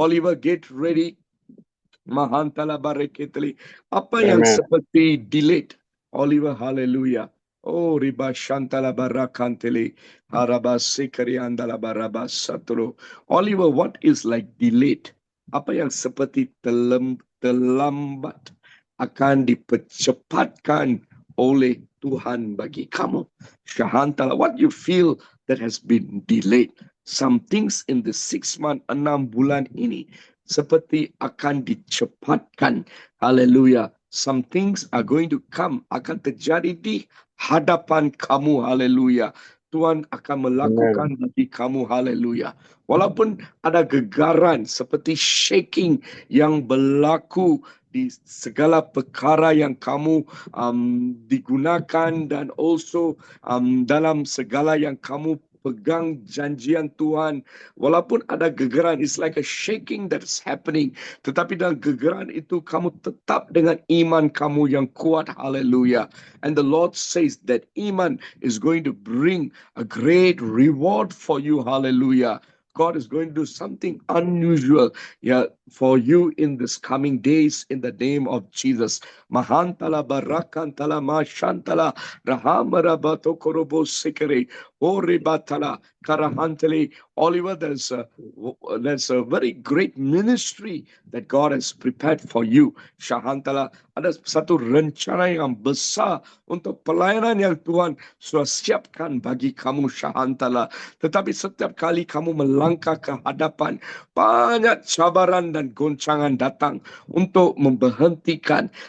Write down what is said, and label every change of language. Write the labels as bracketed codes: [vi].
[en] Oliver, get ready. Mahantala baraketele. [ms] Apa yang seperti delayed? Oliver, hallelujah. Oh, riba shantala barakantele, haraba sikari andala baraba satro. [en] Oliver, what is like delayed? [ms] Apa yang seperti terlambat akan dipercepatkan oleh Tuhan bagi kamu. [en] Shahantala, what you feel that has been delayed? Some things in the 6 month, [ms] 6 bulan ini seperti akan dicepatkan. Hallelujah. [en] Some things are going to come, [ms] akan terjadi di hadapan kamu. [en] Haleluya. [ms] Tuhan akan melakukan bagi kamu. Haleluya. Walaupun ada gegaran seperti shaking yang berlaku di segala perkara yang kamu digunakan, dan also dalam segala yang kamu pegang janjian Tuhan. Walaupun ada gegaran, [en] it's like a shaking that's happening. [ms] Tetapi dalam gegaran itu kamu tetap dengan iman kamu yang kuat. Hallelujah. [en] And the Lord says that iman is going to bring a great reward for you. Hallelujah. God is going to do something unusual for you in this coming days in the name of Jesus. Mahantala barakantala mashantala rahamarabato korobo sikere oribatala karahantali. Oliver, there's a very great ministry that God has prepared for you. [ms] Shahantala, ada satu rencana yang besar untuk pelayanan yang Tuhan sudah siapkan bagi kamu. Shahantala. Tetapi setiap kali kamu melangkah ke hadapan, banyak cabaran dan goncangan datang untuk memberhentikan.